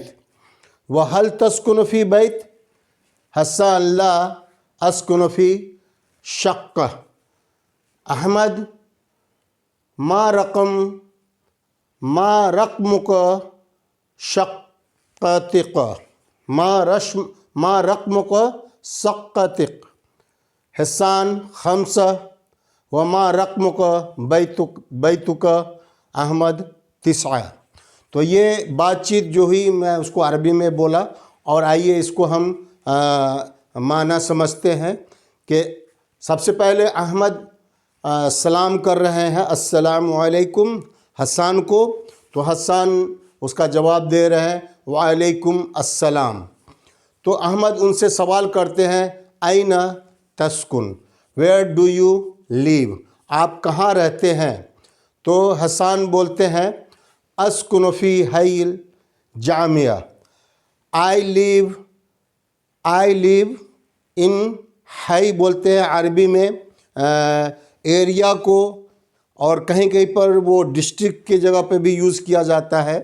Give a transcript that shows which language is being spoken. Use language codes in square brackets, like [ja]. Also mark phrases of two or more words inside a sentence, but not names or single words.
[ar] وهل تسکن فی بیت؟ حسان، لا اسکن فی شقہ۔ احمد، ما رقمک شقتک؟ ما رقمک شقتک؟ حسان، خمسہ۔ وما رقمک بیتک؟ احمد، تسعہ۔ [ur] تو یہ بات چیت جو ہوئی میں اس کو عربی میں بولا، اور آئیے اس کو ہم معنی سمجھتے ہیں کہ سب سے پہلے احمد سلام کر رہے ہیں، [ar] السلام علیکم، [ur] حسان کو۔ تو حسان اس کا جواب دے رہے ہیں، [ar] وعلیکم السلام۔ [ur] تو احمد ان سے سوال کرتے ہیں، [ar] این تسکن؟ [en] Where do you live? [ur] آپ کہاں رہتے ہیں؟ تو حسان بولتے ہیں، [ar] اسکن فی حی الجامعہ۔ [en] I live in [ur] حی بولتے ہیں عربی میں ایریا کو، اور کہیں کہیں پر وہ ڈسٹرکٹ کی جگہ پہ بھی یوز کیا جاتا ہے۔